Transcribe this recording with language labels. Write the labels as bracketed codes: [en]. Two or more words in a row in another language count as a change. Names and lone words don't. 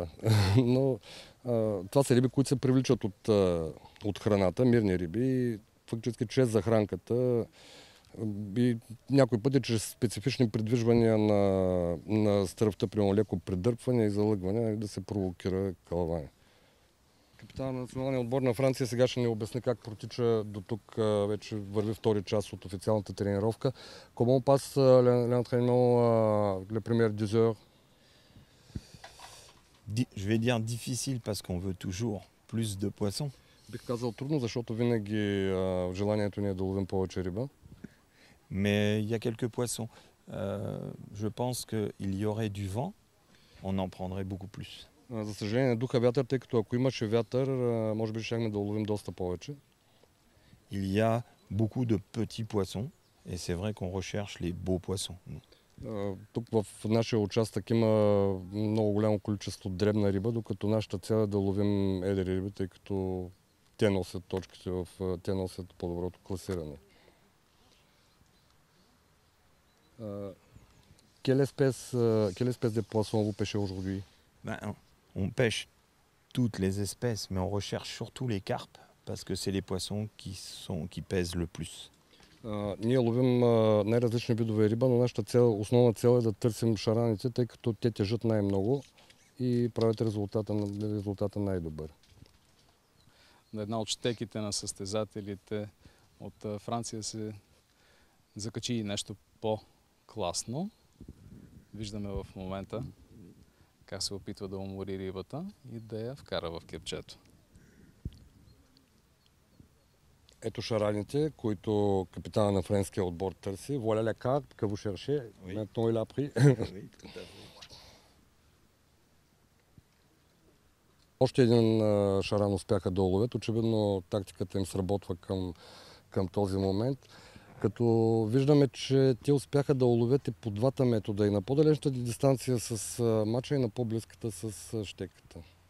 [bg] Но това са риби, които се привличат от храната, мирни риби и фактически чрез захранката и някои пъти чрез специфични придвижвания на стръвта, при леко придърпване и залъгване, да се провокира кълване. Капитан на националния отбор на Франция сега ще ни обясни как протича до тук, вече върви втори час от официалната тренировка. [fr] Comment passe l'entraînement, les premières 10 heures? Je vais dire difficile parce qu'on veut toujours plus de poissons. [bg] Бих казал трудно, защото винаги желанието ни е да ловим повече риба. [fr] Mais il y a quelques poissons. Je pense qu'il y aurait du vent, on en prendrait beaucoup plus. [bg] За съжаление, духа вятър, тъй като ако имаше вятър, може би щяхме да уловим доста повече. [fr] Il y a beaucoup de petits poissons et c'est vrai qu'on recherche les beaux poissons. [bg] Тук в нашия участък има много голямо количество дребна риба, докато нашата цел е да ловим едри риби, тъй като те носят точките, те носят по-доброто класиране. [fr] Quelle espèce de poisson vous pêchez aujourd'hui? On pêche toutes les espèces, mais on recherche surtout les carpes parce que c'est les poissons qui pèsent le plus. [bg] Ние ловим най-различни видове риба, но нашата основна цел е да търсим шараните, тъй като те тежат най-много и правят резултата най-добър. На една от щеките на състезателите от Франция се закачи и нещо по-класно. Виждаме в момента как се опитва да умори рибата и да я вкара в кепчето. Ето шараните, които капитана на френския отбор търси. [fr] Voilà la carte que vous cherchez. Oui. Maintenant il a pris. Oui, tout à fait. [bg] Още един шаран успяха да уловят. Очевидно тактиката им сработва към този момент. Като виждаме, че те успяха да уловят и по двата метода. И на по-далечната дистанция с мача и на по-близката с щеката.